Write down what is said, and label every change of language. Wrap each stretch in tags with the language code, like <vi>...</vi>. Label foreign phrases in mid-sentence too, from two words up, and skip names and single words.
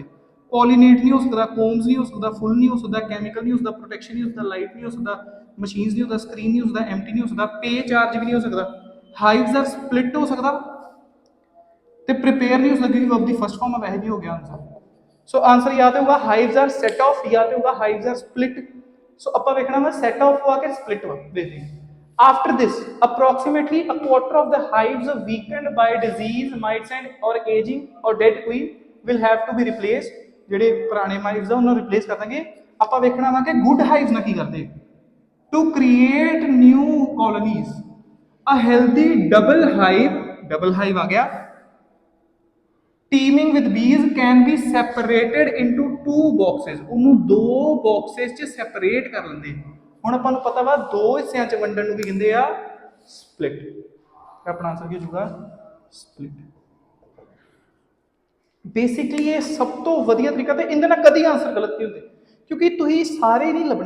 <pa>ਪੋਲੀਨੇਟ ਨਹੀਂ ਹੋ ਸਕਦਾ, ਕੋਮਸ ਨਹੀਂ ਹੋ ਸਕਦਾ, ਫੁੱਲ ਨਹੀਂ ਹੋ ਸਕਦਾ, ਕੈਮੀਕਲ ਨਹੀਂ ਹੋ ਸਕਦਾ, ਪ੍ਰੋਟੈਕਸ਼ਨ ਨਹੀਂ ਹੋ ਸਕਦਾ, ਲਾਈਟ ਨਹੀਂ ਹੋ ਸਕਦਾ, ਮਸ਼ੀਨਸ ਨਹੀਂ ਹੋ ਸਕਦਾ, ਸਕਰੀਨ ਨਹੀਂ ਹੋ ਸਕਦਾ, ਐਮਟੀ ਨਹੀਂ ਹੋ ਸਕਦਾ, ਪੇ ਚਾਰਜ ਵੀ ਨਹੀਂ ਹੋ ਸਕਦਾ।</pa> <en>hives are split</en> <pa>ਹੋ ਸਕਦਾ ਤੇ ਪ੍ਰੀਪੇਅਰ ਨਹੀਂ ਹੋ ਸਕਦਾ ਕਿਉਂਕਿ ਵਰਬ ਦੀ</pa> <en>first form</en> <pa>ਵੈਸੇ ਵੀ ਹੋ ਗਿਆ ਆਨਸਰ। ਸੋ ਆਨਸਰ ਜਾਂ ਤੇ ਹੋਊਗਾ</pa> <en>hives are set off</en> <pa>ਜਾਂ ਤੇ ਹੋਊਗਾ</pa> <en>hives are split.</en> <pa>ਸੋ ਆਪਾਂ ਵੇਖਣਾ ਵਾ</pa> <en>set off</en> <pa>ਵਾ ਕੇ ਸਪਲਿਟ ਵਾ। ਦੇਖਦੇ ਹਾਂ</pa> <en>after this approximately a quarter of the hives weakened by disease, mites and or aging or dead queen will have to be replaced।</en> <pa>ਜਿਹੜੇ ਪੁਰਾਣੇ ਹਾਈਵਸ ਆ ਉਹਨਾਂ ਨੂੰ ਰਿਪਲੇਸ ਕਰ ਦਾਂਗੇ। ਆਪਾਂ ਵੇਖਣਾ ਵਾ ਕਿ</pa> <en>good hives</en> <pa>ਨਾਲ ਕੀ ਕਰਦੇ,</pa> <en>to create new colonies a healthy double hive</en> <pa>ਆ ਗਿਆ,</pa> <en>teeming with bees can be separated into two boxes,</en> <pa>ਉਹਨੂੰ ਦੋ ਬਾਕਸਸ ਚ ਸੈਪਰੇਟ ਕਰ ਲੈਂਦੇ। ਹੁਣ ਆਪਾਂ ਨੂੰ ਪਤਾ ਵਾ ਦੋ ਹਿੱਸਿਆਂ ਚ ਵੰਡਣ ਨੂੰ ਕੀ ਕਹਿੰਦੇ ਆ, ਸਪਲਿਟ। ਆਪਣਾ ਆਨਸਰ ਕੀ ਹੋ ਜਾਊਗਾ, ਸਪਲਿਟ। ਬੇਸਿਕਲੀ ਇਹ ਸਭ ਤੋਂ ਵਧੀਆ ਤਰੀਕਾ ਤੇ ਇਹਦੇ ਨਾਲ ਕਦੀ ਆਨਸਰ ਗਲਤ ਨਹੀਂ ਹੁੰਦੇ ਕਿਉਂਕਿ ਤੁਸੀਂ ਸਾਰੇ ਨਹੀਂ ਲੱਭਣੇ।</pa>